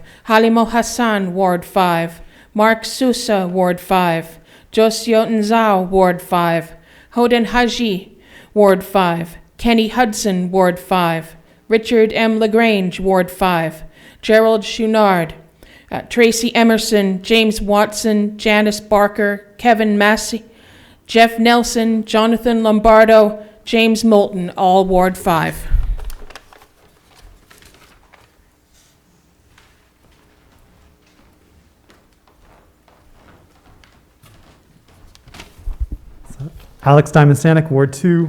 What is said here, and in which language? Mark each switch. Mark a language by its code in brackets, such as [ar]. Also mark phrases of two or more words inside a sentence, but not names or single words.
[en] Halimo Hassan, Ward 5. Mark Sousa, Ward 5. Josio Nzao, Ward 5. Hoden Haji, Ward 5. Kenny Hudson, Ward 5. Richard M. LaGrange, Ward 5. Gerald Chouinard, Tracy Emerson, James Watson, Janice Barker, Kevin Massey, Jeff Nelson, Jonathan Lombardo, James Moulton, all Ward 5. Alex Diamond Stanek, Ward 2.